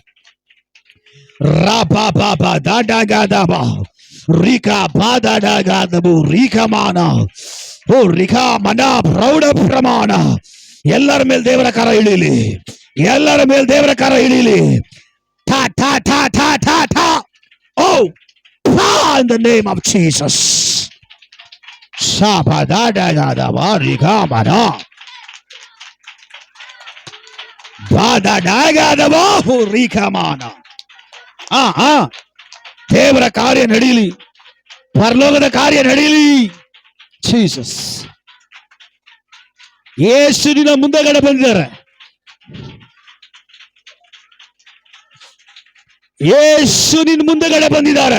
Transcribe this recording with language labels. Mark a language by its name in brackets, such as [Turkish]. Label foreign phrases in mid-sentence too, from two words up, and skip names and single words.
[Kannada] ರಬಾ ಬಾಬಾ ದಾಡಾಗಾದಬಾ ರಿಕಾ ಬಾದಾಡಾಗಾದಬು ರಿಕಮಾನ. ಓ ರಿಕಾ ಮನ ಪ್ರೌಢ ಪ್ರಮಾಣ. ಎಲ್ಲರ ಮೇಲೆ ದೇವರ ಕರ ಇಳೀಲಿ. ಎಲ್ಲರ ಮೇಲೆ ದೇವರ ಕರ ಇಳೀಲಿ. ಠಾ ಠಾ ಠಾ ಠಾ ಠಾ ಠಾ. ಓ [English] in the name of Jesus. Shabadadadadaba rigamana. Badadagadaba rigamana. [Kannada] ದೇವರ ಕಾರ್ಯ ನಡೀಲಿ. ಪರಲೋಕದ ಕಾರ್ಯ ನಡೀಲಿ. ಜೀಸಸ್. ಯೇಸುವಿನ ಮುಂದಗಡೆ ಬಂದಿದ್ದಾರೆ. ಯೇಸು ನಿನ್ನ ಮುಂದಗಡೆ ಬಂದಿದ್ದಾರೆ.